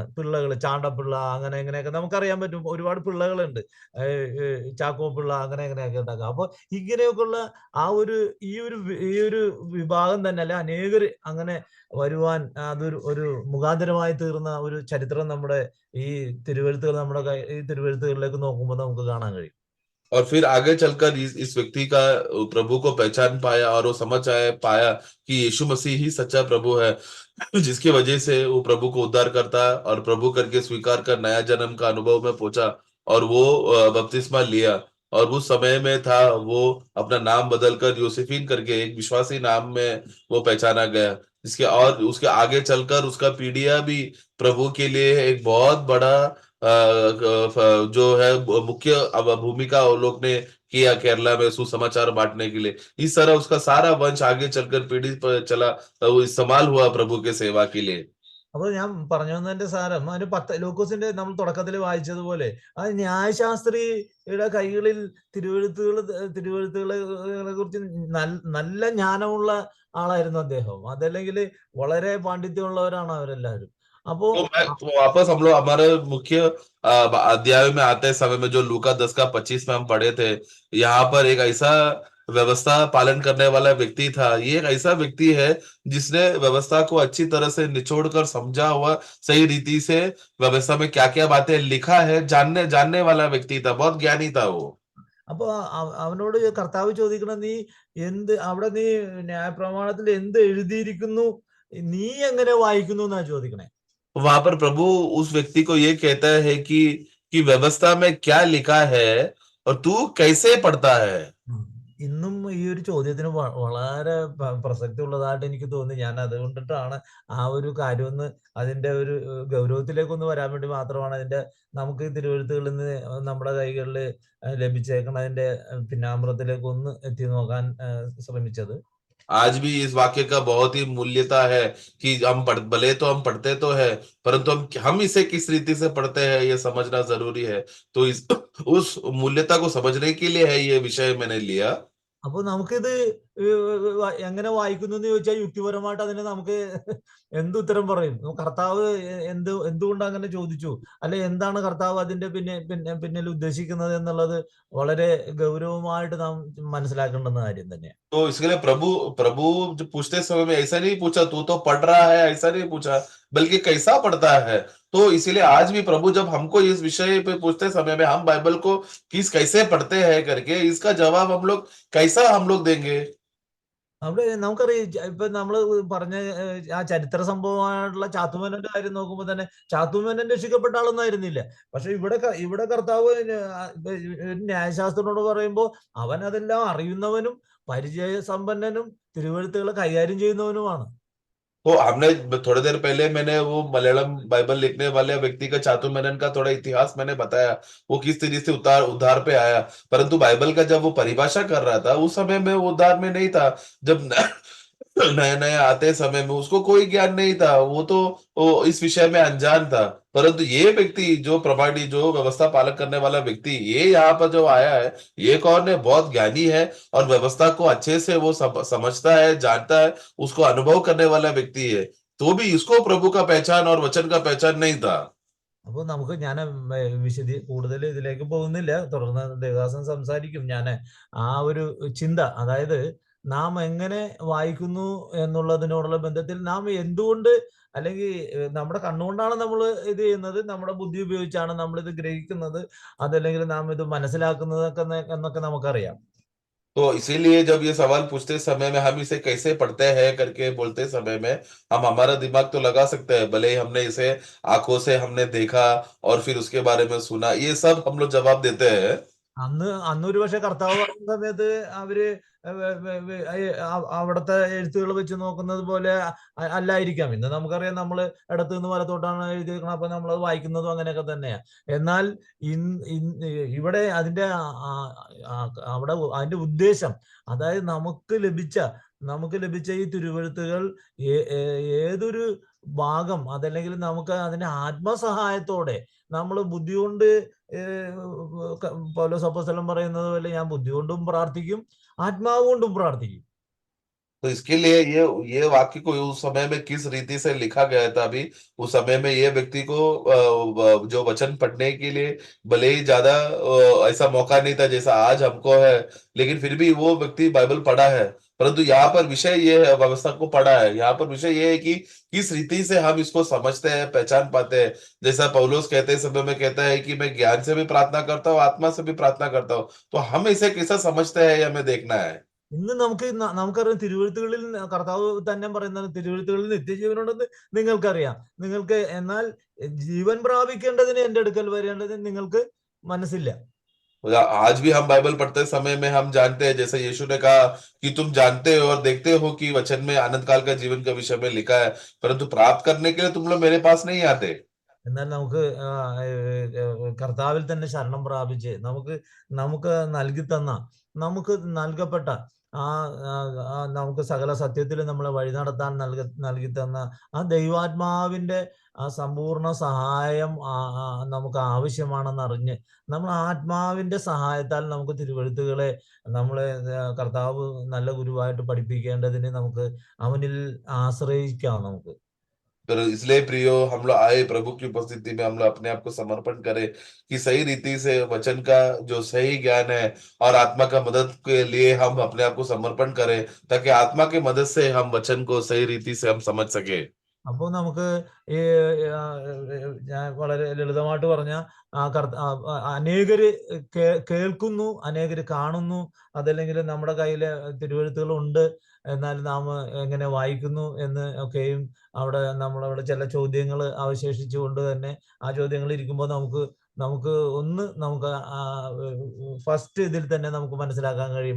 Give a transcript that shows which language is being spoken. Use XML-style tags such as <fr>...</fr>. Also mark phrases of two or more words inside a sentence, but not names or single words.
<ml>പിള്ളകൾ, ചാണ്ടപ്പിള്ള, അങ്ങനെ ഇങ്ങനെയൊക്കെ നമുക്കറിയാൻ പറ്റും. ഒരുപാട് പിള്ളകളുണ്ട്, ചാക്കോ പിള്ള, അങ്ങനെ ഇങ്ങനെയൊക്കെ ഉണ്ടാക്കുക. അപ്പൊ ഇങ്ങനെയൊക്കെയുള്ള ഈ ഒരു വിഭാഗം തന്നെ അല്ലെ അനേകര് അങ്ങനെ വരുവാൻ ഒരു മുഖാന്തരമായി തീർന്ന ഒരു ചരിത്രം നമ്മുടെ ഈ ഈ തിരുവെഴുത്തുകളിലേക്ക് നോക്കുമ്പോൾ നമുക്ക് കാണാൻ കഴിയും.</ml> <hi>और फिर आगे चलकर इस व्यक्ति का प्रभु को पहचान पाया और वो समझ पाया कि यीशु मसीह ही सच्चा प्रभु है, जिसकी वजह से वो प्रभु को उद्धार करता और प्रभु करके स्वीकार कर नया जन्म का अनुभव में पहुंचा और वो बपतिस्मा लिया। और उस समय में था वो अपना नाम बदलकर यूसिफीन करके एक विश्वासी नाम में वो पहचाना गया, जिसके और उसके आगे चलकर उसका पीढ़िया भी प्रभु के लिए एक बहुत बड़ा जो है मुख्य अब भूमिका वो लोग ने किया केरला में सुसमाचार बांटने के लिए। इस तरह उसका सारा वंश आगे चलकर पीढ़ी पर चला, वो इस्तेमाल हुआ प्रभु के सेवा के लिए।</hi> <ml>അപ്പോൾ ഞാൻ പറഞ്ഞു വന്നതിന്റെ സാരം അതിന് ലൂക്കോസിന്റെ നമ്മൾ തുടക്കത്തിൽ വായിച്ചതുപോലെ ആ ന്യായശാസ്ത്രിയുടെ കൈകളിൽ തിരുവെഴുത്തുകളെ കുറിച്ച് നല്ല ജ്ഞാനമുള്ള ആളായിരുന്നു അദ്ദേഹം. അതല്ലെങ്കിൽ വളരെ പാണ്ഡിത്യമുള്ളവരാണ് അവരെല്ലാവരും. അപ്പോ</ml> <hi>तो वापस हम लोग हमारे मुख्य अध्याय में आते समय में जो लूका 10 का 25 में हम पढ़े थे, यहाँ पर एक ऐसा व्यवस्था पालन करने वाला व्यक्ति था। ये एक ऐसा व्यक्ति है जिसने व्यवस्था को अच्छी तरह से निचोड़ कर समझा हुआ, सही रीति से व्यवस्था में क्या क्या बातें लिखा है जानने जानने वाला व्यक्ति था, बहुत ज्ञानी था वो।</hi> <ml>അപ്പൊ അവനോട് കർത്താവ് ചോദിക്കണം, അവിടെ നീ ന്യായപ്രമാണത്തിൽ എന്ത് എഴുതിയിരിക്കുന്നു, നീ എങ്ങനെ വായിക്കുന്നു എന്നാ ചോദിക്കണേ.</ml> <hi>वहां पर प्रभु उस व्यक्ति को ये कहता है कि व्यवस्था में क्या लिखा है और तू कैसे पढ़ता है।</hi> <ml>ഇന്നും ഈ ഒരു ചോദ്യത്തിന് വളരെ പ്രസക്തി ഉള്ളതായിട്ട് എനിക്ക് തോന്നി. ഞാൻ അതുകൊണ്ടിട്ടാണ് ആ ഒരു കാര്യം ഒന്ന് അതിന്റെ ഒരു ഗൗരവത്തിലേക്കൊന്ന് വരാൻ വേണ്ടി മാത്രമാണ് നമുക്ക് തിരുവെഴുത്തുകളിൽ നിന്ന് നമ്മുടെ കൈകളിൽ ലഭിച്ചേക്കണതിന്റെ പിന്നാമ്പുറത്തിലേക്ക് ഒന്ന് എത്തി നോക്കാൻ ശ്രമിച്ചത്.</ml> <hi>आज भी इस वाक्य का बहुत ही मूल्यता है कि भले तो हम पढ़ते तो है, परंतु हम इसे किस रीति से पढ़ते हैं ये समझना जरूरी है। तो उस मूल्यता को समझने के लिए है ये विषय मैंने लिया।</hi> <ml>അപ്പൊ നമുക്കിത് എങ്ങനെ വായിക്കുന്നു എന്ന് ചോദിച്ചാൽ യുക്തിപരമായിട്ട് അതിന് നമുക്ക് എന്തുത്തരം പറയും? കർത്താവ് എന്തുകൊണ്ട് അങ്ങനെ ചോദിച്ചു, അല്ലെ എന്താണ് കർത്താവ് അതിന്റെ പിന്നിൽ ഉദ്ദേശിക്കുന്നത് എന്നുള്ളത് വളരെ ഗൗരവമായിട്ട് നാം മനസ്സിലാക്കേണ്ടുന്ന കാര്യം തന്നെയാണ്.</ml> <hi>तो इसके लिए प्रभु प्रभु जो पूछते समय में ऐसा नहीं पूछा तू तो पढ़ रहा है, ऐसा नहीं पूछा, बल्कि कैसा पढ़ता है। तो इसीलिए आज भी प्रभु जब हमको इस विषय पे पूछते समय में हम बाइबल को कैसे पढ़ते हैं करके इसका जवाब कैसा हम लोग देंगे।</hi> <ml>അവിടെ നമുക്കറിയാം, ഇപ്പൊ നമ്മള് പറഞ്ഞ ആ ചരിത്ര സംഭവമായിട്ടുള്ള ചാത്തുമേനോന്റെ കാര്യം നോക്കുമ്പോൾ തന്നെ ചാത്തുമേനൻ രക്ഷിക്കപ്പെട്ട ആളൊന്നും ആയിരുന്നില്ല. പക്ഷെ ഇവിടെ കർത്താവ് ന്യായശാസ്ത്രനോട് പറയുമ്പോ അവൻ അതെല്ലാം അറിയുന്നവനും പരിചയസമ്പന്നനും തിരുവെഴുത്തുകളെ കൈകാര്യം ചെയ്യുന്നവനുമാണ്.</ml> <hi>तो हमने थोड़ी देर पहले मैंने वो मलयालम बाइबल लिखने वाले व्यक्ति का चातुर मेनन का थोड़ा इतिहास मैंने बताया, वो किस तरीके से उद्धार पे आया। परंतु बाइबल का जब वो परिभाषा कर रहा था उस समय में वो उद्धार में नहीं था। जब नए नए आते समय में उसको कोई ज्ञान नहीं था, वो इस विषय में अनजान था। परंतु ये व्यक्ति जो प्रमाणी, जो व्यवस्था पालन करने वाला व्यक्ति, ये यहाँ पर जो आया है, ये कौन है? बहुत ज्ञानी है और व्यवस्था को अच्छे से वो समझता है, जानता है, उसको अनुभव करने वाला व्यक्ति है। तो भी इसको प्रभु का पहचान और वचन का पहचान नहीं था।</hi> <ml>അപ്പോൾ നമുക്ക് ഞാൻ കൂടുതൽ ഇതിലേക്ക് പോകുന്നില്ല, തുടർന്ന് ദേവദാസൻ സംസാരിക്കും. ഞാൻ ആ ഒരു ചിന്ത, അതായത് നാം എങ്ങനെ വായിക്കുന്നു എന്നുള്ളതിനോടുള്ള ബന്ധത്തിൽ നാം എന്തുകൊണ്ട്, അല്ലെങ്കിൽ നമ്മുടെ കണ്ണുകൊണ്ടാണ് നമ്മൾ ഇത് ചെയ്യുന്നത്, നമ്മുടെ ബുദ്ധി ഉപയോഗിച്ചാണ് നമ്മൾ ഇത് ഗ്രഹിക്കുന്നത്, അതല്ലെങ്കിൽ നാം ഇത് മനസ്സിലാക്കുന്നത് എന്നൊക്കെ നമുക്കറിയാം.</ml> <hi>तो इसीलिए जब ये सवाल पूछते समय में हम इसे कैसे पढ़ते हैं करके बोलते समय में हम हमारा दिमाग तो लगा सकते हैं, भले ही हमने इसे आंखों से हमने देखा और फिर उसके बारे में सुना, ये सब हम लोग जवाब देते हैं।</hi> <ml>അന്നൊരു പക്ഷെ കർത്താവ് പറയുന്ന സമയത്ത് അവര് അവിടുത്തെ എഴുത്തുകൾ വെച്ച് നോക്കുന്നത് പോലെ അല്ലായിരിക്കാം. ഇന്ന് നമുക്കറിയാം, നമ്മൾ ഇടത്തു നിന്ന് വലത്തോട്ടാണ് എഴുതിയിരിക്കണം, അപ്പൊ നമ്മൾ അത് വായിക്കുന്നതും അങ്ങനെയൊക്കെ തന്നെയാ. എന്നാൽ ഇവിടെ അവിടെ അതിന്റെ ഉദ്ദേശം, അതായത് നമുക്ക് ലഭിച്ച ഈ തിരുവെഴുത്തുകൾ ഏതൊരു ഭാഗം, അതല്ലെങ്കിൽ നമുക്ക് അതിന്റെ ആത്മസഹായത്തോടെ നമ്മൾ ബുദ്ധി കൊണ്ട്, പൗലോസ് അപ്പോസ്തലൻ പറയുന്നത് പോലെ, ഞാൻ ബുദ്ധി കൊണ്ടും പ്രാർത്ഥിക്കും, ആത്മാവ് കൊണ്ടും പ്രാർത്ഥിക്കും.</ml> <hi>तो इसके लिए ये वाक्य को उस समय में किस रीति से लिखा गया था, अभी उस समय में ये व्यक्ति को जो वचन पढ़ने के लिए भले ही ज्यादा ऐसा मौका नहीं था जैसा आज हमको है, लेकिन फिर भी वो व्यक्ति बाइबल पढ़ा है। परंतु यहाँ पर विषय ये है, व्यवस्था को पढ़ा है, यहाँ पर विषय ये है कि किस रीति से हम इसको समझते हैं, पहचान पाते हैं। जैसा पौलुस कहते समय में कहता है कि मैं ज्ञान से भी प्रार्थना करता हूँ, आत्मा से भी प्रार्थना करता हूँ। तो हम इसे कैसा समझते हैं, ये हमें देखना है।</hi> <ml>ഇന്ന് നമുക്കറിയാം, തിരുവെഴുത്തുകളിൽ കർത്താവ് തന്നെ പറയുന്നത്, തിരുവെഴുത്തുകളിൽ നിത്യജീവനുണ്ടെന്ന് നിങ്ങൾക്കറിയാം. എന്നാൽ ജീവൻ പ്രാപിക്കേണ്ടതിന് എന്റെ അടുക്കൽ വരേണ്ടതിന് നിങ്ങൾക്ക് മനസ്സില്ല.</ml> <hi>आज भी हम बाइबल पढ़ते समय में हम जानते हैं, जैसे यीशु ने कहा कि तुम जानते हो और देखते हो कि वचन में अनंत काल का जीवन के विषय में लिखा है, परंतु प्राप्त करने के लिए तुम लोग मेरे पास नहीं आते।</hi> <ml>എന്നാൽ നമുക്ക് കർത്താവിൽ തന്നെ ശരണം പ്രാപിച്ച് നമുക്ക് നമുക്ക് നൽകപ്പെട്ട നമുക്ക് സകല സത്യത്തിൽ നമ്മളെ വഴി നടത്താൻ നൽകി തന്ന ആ ദൈവാത്മാവിന്റെ ആ സമ്പൂർണ്ണ സഹായം നമുക്ക് ആവശ്യമാണെന്ന് അറിഞ്ഞ്, നമ്മൾ ആത്മാവിന്റെ സഹായത്താൽ നമുക്ക് തിരുവെഴുത്തുകളെ നമ്മളെ കർത്താവ് നല്ല ഗുരുവായിട്ട് പഠിപ്പിക്കേണ്ടതിന് നമുക്ക് അവനിൽ ആശ്രയിക്കാം. നമുക്ക്</ml> <hi>फिर इसलिए प्रियो, हम लोग आए प्रभु की उपस्थिति में, हम लोग अपने आप को समर्पण करें कि सही रीति से वचन का जो सही ज्ञान है और आत्मा का मदद के लिए हम अपने आप को समर्पण करें, ताकि आत्मा के मदद से हम वचन को सही रीति से हम समझ सके।</hi> <ml>അപ്പോൾ നമുക്ക് ഈ ഞാൻ വളരെ ലളിതമായിട്ട് പറഞ്ഞ അനേകര് കേൾക്കുന്നു, അനേകര് കാണുന്നു, അതല്ലെങ്കിൽ നമ്മുടെ കയ്യില് തിരുവെഴുത്തുകൾ ഉണ്ട്, എന്നാൽ നാം എങ്ങനെ വായിക്കുന്നു എന്ന് ഒക്കെയും നമ്മളവിടെ ചില ചോദ്യങ്ങൾ അവശേഷിച്ചുകൊണ്ട് തന്നെ ആ ചോദ്യങ്ങൾ ഇരിക്കുമ്പോൾ നമുക്ക് ഫസ്റ്റ് ഇതിൽ തന്നെ നമുക്ക് മനസ്സിലാക്കാൻ കഴിയും.</ml>